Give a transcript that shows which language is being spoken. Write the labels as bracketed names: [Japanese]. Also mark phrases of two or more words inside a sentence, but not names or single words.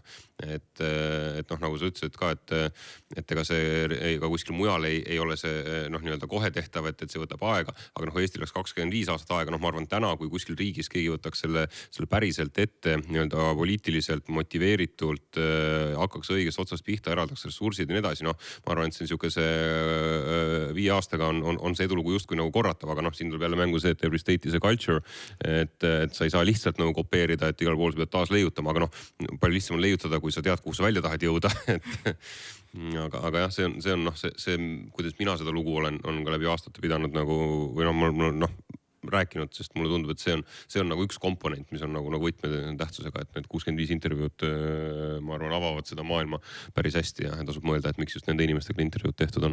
[Estonian] Et nagu sa ütlesid ka, et ega see ka kuskil mujal ei ole see kohe tehtav, et see võtab aega, aga Eestil läks 25 aastat aega, ma arvan täna, kui kuskil riigis keegi võtaks selle päriselt ette poliitiliselt motiveeritult, hakkaks õigest otsast pihta, eraldaks ressursid ja nii edasi, ma arvan, et see niisuguse 5 aastaga on see edulugu justkui nagu korratav, aga siin tuleb jälle mängu see, et [English] every state is a culture, [Estonian] et sa ei saa lihtsalt nagu kopeerida, et igal pool sa pead taas leiutama, aga palju lihtsam on leiutada, kui sa tead, kuhu sa välja tahad jõuda. Aga jah, see on see, kuidas mina seda lugu olen ka läbi aastate pidanud rääkinud, sest mulle tundub, et see on nagu üks komponent, mis on nagu võtmetähtsusega, et need 65 intervjuud, ma arvan, avavad seda maailma päris hästi ja tasub mõelda, et miks just nende inimestega intervjuud tehtud on.